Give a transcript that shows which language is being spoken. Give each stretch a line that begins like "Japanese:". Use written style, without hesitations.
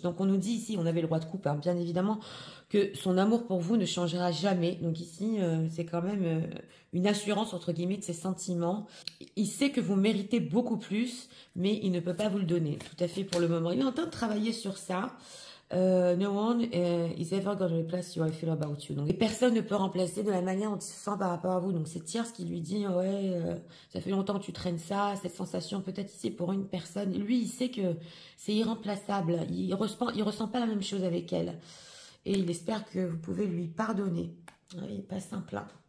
French: Donc on nous dit ici, on avait le roi de coupe, hein, bien évidemment, que son amour pour vous ne changera jamais. Donc ici, c'est quand même une assurance, entre guillemets, de ses sentiments. Il sait que vous méritez beaucoup plus, mais il ne peut pas vous le donner. Tout à fait pour le moment. Il est en train de travailler sur ça.
English: No one is ever going to replace how I feel about you.
French: Donc, personne ne peut remplacer de la manière dont il se sent par rapport à vous. Donc, c'est Tierce qui lui dit, ouais, ça fait longtemps que tu traînes ça, cette sensation, peut-être ici pour une personne. Lui, il sait que c'est irremplaçable. Il ressent pas la même chose avec elle. Et il espère que vous pouvez lui pardonner. Il n'est pas simple. Hein.